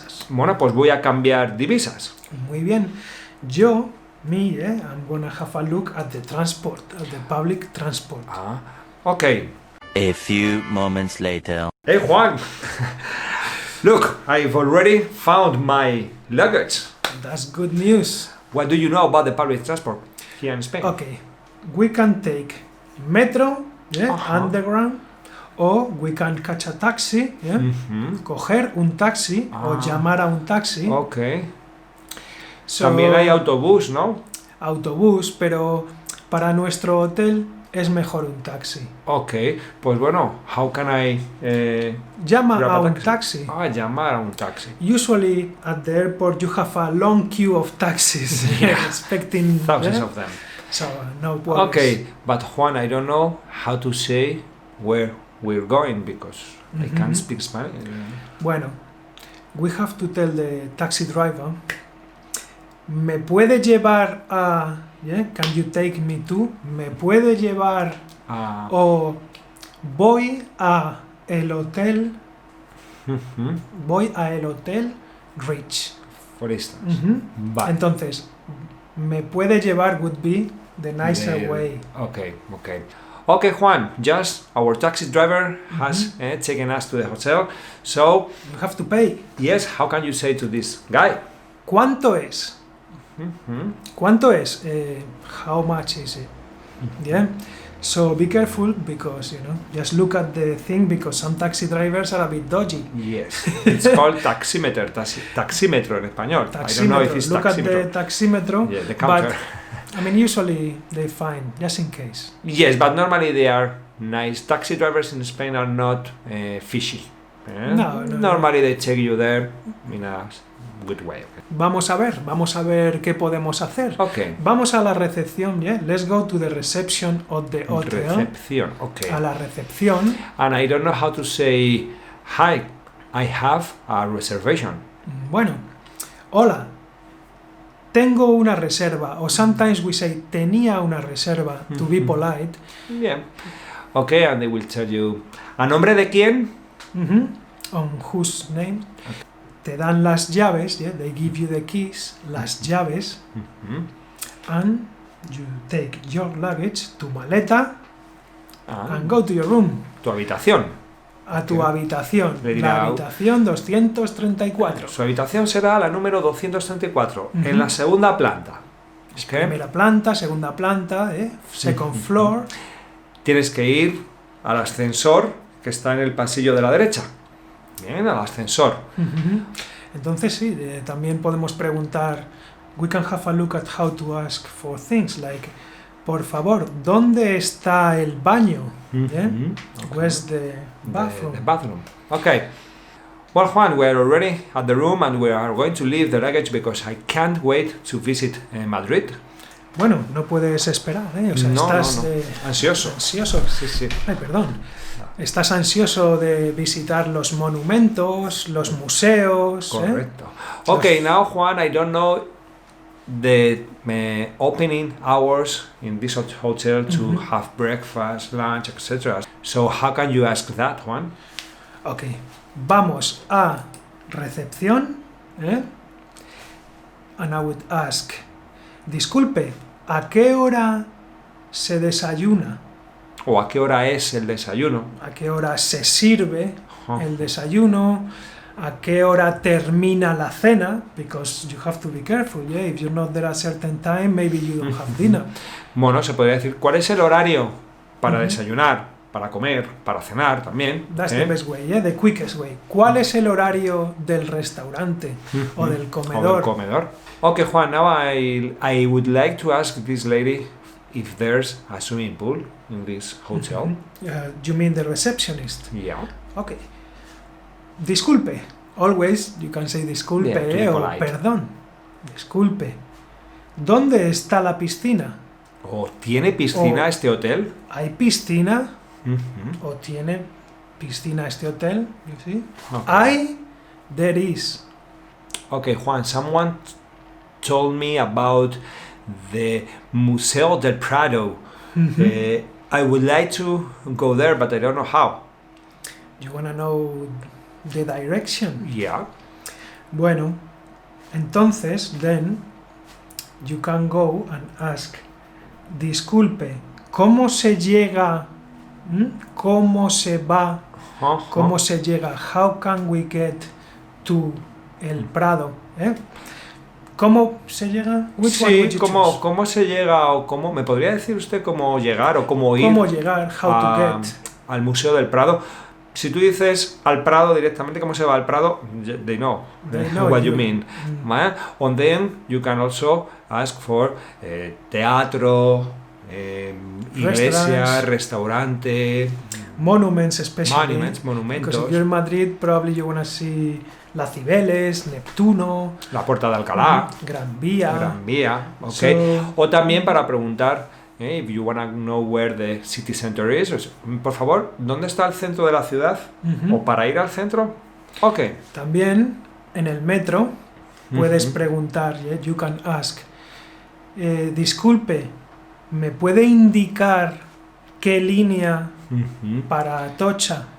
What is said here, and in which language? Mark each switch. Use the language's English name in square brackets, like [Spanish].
[Spanish] Bueno, pues voy a cambiar divisas. Muy bien. [English] I'm gonna have a look at the transport, at the public transport. Ah, okay. A few moments later. Hey, Juan. Look, I've already found my luggage. That's good news. What do you know about the public transport here in Spain? Okay, we can take metro, underground, or we can catch a taxi, [Spanish] coger un taxi o llamar a un taxi. [English] Okay. So, [Spanish] También hay autobús, ¿no? Autobús, pero para nuestro hotel es mejor un taxi. [English] Okay, [Spanish] pues bueno, [English] how can I [Spanish] Llama [English] grab [Spanish] a un [English] taxi? [Spanish] taxi. Llamar a un taxi. [English] Usually at the airport you have a long queue of taxis expecting Thousands of them. So no worries. Okay, but Juan, I don't know how to say where we're going because I can't speak Spanish. Bueno, we have to tell the taxi driver, [Spanish] ¿me puede llevar a... [English] Can you take me to? [Spanish] ¿Me puede llevar o voy a el hotel? Voy a el hotel Rich. [English] For instance. [Spanish] Vale. Entonces, ¿me puede llevar [English] would be the nicer way. Okay. Okay, Juan, just our taxi driver has taken us to the hotel, so... You have to pay. Yes, how can you say to this guy? [Spanish] ¿Cuánto es? ¿Cuánto es? [English] How much is it? Yeah. So be careful because just look at the thing because some taxi drivers are a bit dodgy. Yes, it's called taximeter, [Spanish] taxímetro en español. [English] I don't know if it's look [Spanish] taximetro. [English] At the taximetro. Yeah, the counter. But usually they fine, just in case. Yes, but normally they are nice. Taxi drivers in Spain are not fishy. No. Normally they take you there in a good way. [Spanish] Vamos a ver qué podemos hacer. [English] Okay. [Spanish] Vamos a la recepción, [English] Let's go to the reception of the hotel. [Spanish] Recepción, okay. A la recepción. [English] And I don't know how to say, hi, I have a reservation. [Spanish] Bueno, hola, tengo una reserva. [English] Or sometimes we say, [Spanish] tenía una reserva, [English] to be polite. Yeah. Okay, and they will tell you, [Spanish] ¿a nombre de quién? [English] On whose name? Okay. [Spanish] Te dan las llaves, [English] they give you the keys, [Spanish] las llaves, [English] and you take your luggage, [Spanish] tu maleta, [English] and go to your room. [Spanish] Tu habitación. A tu habitación, la habitación 234. Su habitación será la número 234, en la segunda planta. Primera planta, segunda planta, [English] second floor. [Spanish] tienes que ir al ascensor que está en el pasillo de la derecha. Bien, al ascensor. Entonces sí, también podemos preguntar, [English] we can have a look at how to ask for things, like, [Spanish] por favor, ¿dónde está el baño? [English] Yeah? Okay. Where's the bathroom? The bathroom. Okay. Well, Juan, we are already at the room and we are going to leave the luggage because I can't wait to visit Madrid. [Spanish] Bueno, no puedes esperar, ¿eh? O sea, estás ansioso. Ansioso. Sí. Ay, perdón. Estás ansioso de visitar los monumentos, los museos. Correcto. [English] Okay, now Juan, I don't know the opening hours in this hotel to have breakfast, lunch, etc. So how can you ask that, Juan? [Spanish] Okay, vamos a recepción, [English] and I would ask, [Spanish] disculpe, ¿a qué hora se desayuna? ¿O a qué hora es el desayuno? ¿A qué hora se sirve el desayuno? ¿A qué hora termina la cena? [English] Because you have to be careful, yeah? If you're not there at a certain time, maybe you don't have dinner. [Spanish] Bueno, se podría decir, ¿cuál es el horario para desayunar, para comer, para cenar también? [English] That's the best way, yeah? The quickest way. [Spanish] ¿Cuál es el horario del restaurante o del comedor? O del comedor. [English] Okay, Juan, now I would like to ask this lady if there's a swimming pool in this hotel. You mean the receptionist? Yeah. Okay. Disculpe. Always you can say disculpe, [Spanish] o perdón. [English] Disculpe. [Spanish] ¿Dónde está la piscina? ¿O tiene piscina este hotel? ¿Hay piscina? ¿O tiene piscina este hotel? [English] You see? Okay. There is. Okay, Juan, someone told me about the Museo del Prado. I would like to go there, but I don't know how. You wanna know the direction? Yeah. [Spanish] Bueno, entonces, [English] then, you can go and ask, [Spanish] disculpe, ¿cómo se llega? ¿Cómo se va? ¿Cómo se llega? [English] How can we get to el Prado? [Spanish] ¿Cómo se llega? Sí, ¿cómo se llega? O cómo, ¿me podría decir usted cómo llegar o cómo ir? ¿Cómo llegar? [English] How to get. [Spanish] Al Museo del Prado. Si tú dices al Prado directamente, ¿cómo se va al Prado? [English] They know what you mean. And then you can also ask for teatro, iglesia, restaurante, monuments, especially. [Spanish] Monumentos. [English] Because if you're in Madrid, probably you want to see La Cibeles, Neptuno, [Spanish] la Puerta de Alcalá, Gran Vía. [English] Okay. [Spanish] O también para preguntar, [English] if you want to know where the city center is, [Spanish] por favor, ¿dónde está el centro de la ciudad? O para ir al centro. Okay. También en el metro puedes preguntar, [English] you can ask, [Spanish] disculpe, ¿me puede indicar qué línea para Atocha?